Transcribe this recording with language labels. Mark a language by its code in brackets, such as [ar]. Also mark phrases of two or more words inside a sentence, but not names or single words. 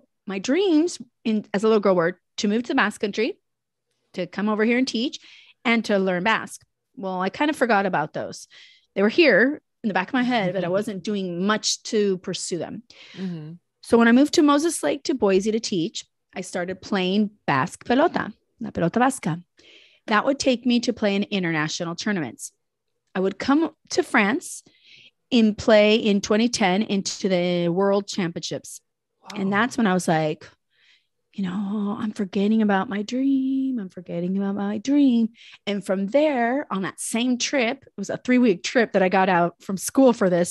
[en] My dreams as a little girl were to move to the Basque Country, to come over here and teach, and to learn Basque. Well, I kind of forgot about those. They were here in the back of my head, but I wasn't doing much to pursue them. Mm-hmm. So when I moved to Moses Lake to Boise to teach, I started playing Basque pelota, [es] la pelota vasca. [en] That would take me to play in international tournaments. I would come to France and play in 2010 into the World Championships. Wow. And that's when I was like, I'm forgetting about my dream. And from there, on that same trip, it was a 3-week trip that I got out from school for this.